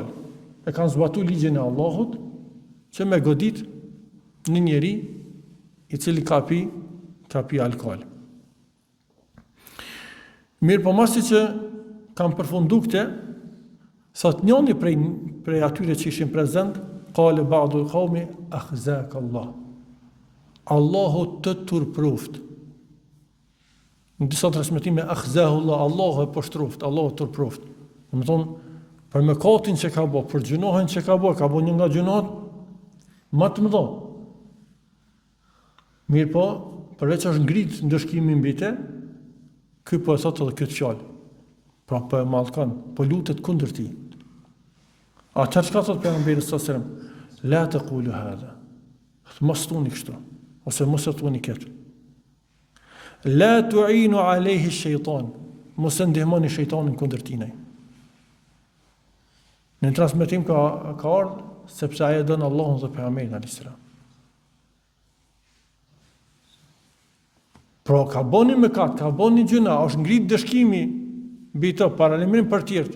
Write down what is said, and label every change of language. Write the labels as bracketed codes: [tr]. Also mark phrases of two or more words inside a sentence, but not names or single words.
[sq] E kanë zbatuar ligjin e Allahut që me godit një njeri i cili ka pi alkool. Mirë po masi që kam përfundu këte, thot njëni prej atyre që ishin prezent, [ar] قال بعض القوم أخزاك الله. [sq] Allahu të turpruft. Në disa transmetime akhzahullah, Allahu e poshtruft, Allahu turpruft. Në më thonë, për mëkatin që ka bo, për gjunohen që ka bo një nga gjunohet më të mëdha. Mirë po, përveç është ngrit ndëshkimi mbi te, ky po e thotë edhe këtë fjalë. Pra po e mallkon, po lutet kundër tij. Atëherë çka thotë pejgamberi [ar] صلى الله عليه وسلم? لا تقولوا هذا. [sq] Mos thoni kështu, ose mos e thoni këtë. [ar] لا تعينوا عليه الشيطان. [sq] Mos e ndihmoni shejtanin kundër tij. Në transmetim ka ardhur sepse ai e don Allahun dhe pejgamberin [ar] عليه السلام. [sq] Pro ka boni mëkat, ka boni gjuna, është ngrit dëshkimi mbi të paralajmërim për tjerë.